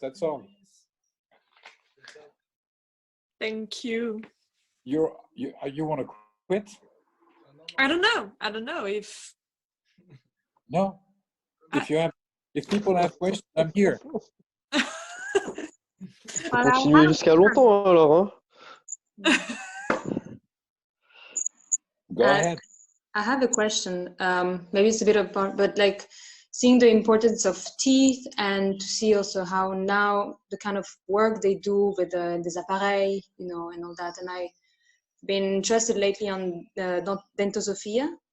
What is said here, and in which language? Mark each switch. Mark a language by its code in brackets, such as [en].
[en] That's all. Thank you. You want to quit? I don't know if. No. If people have questions, I'm here. [fr] Continuez jusqu'à longtemps alors, hein? [en] Go ahead. I have a question. Maybe it's a bit apart, but like seeing the importance of teeth and to see also how now the kind of work they do with [fr] des appareils, [en] you know, and all that. And I've been interested lately on dentosophia.